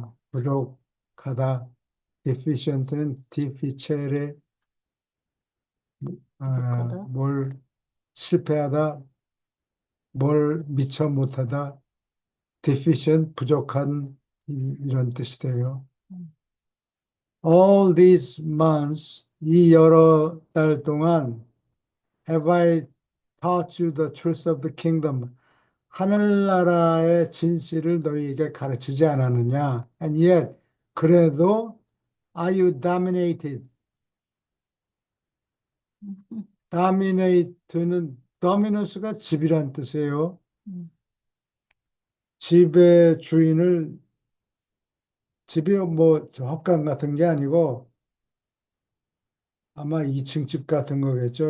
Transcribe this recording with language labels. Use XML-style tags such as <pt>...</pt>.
<ko>부족하다. deficient는 difficile, 부족하다? 뭘 실패하다, 뭘 미처 못하다, deficient, 부족한 이런 뜻이 돼요. 음.</ko> <en>All these months,</en> <ko>이 여러 달 동안</ko> <en>have I taught you the truth of the kingdom.</en> <ko>하늘나라의 진실을 너희에게 가르치지 않았느냐?</ko> <en>And yet,</en> <ko>그래도</ko> <en>are you dominated? 음,</en> <ko>dominate는 dominus가 집이란 뜻이에요. 음. 집의 주인을 집이 저 헛간 같은 게 아니고 아마 2층 집 같은 거겠죠.</ko>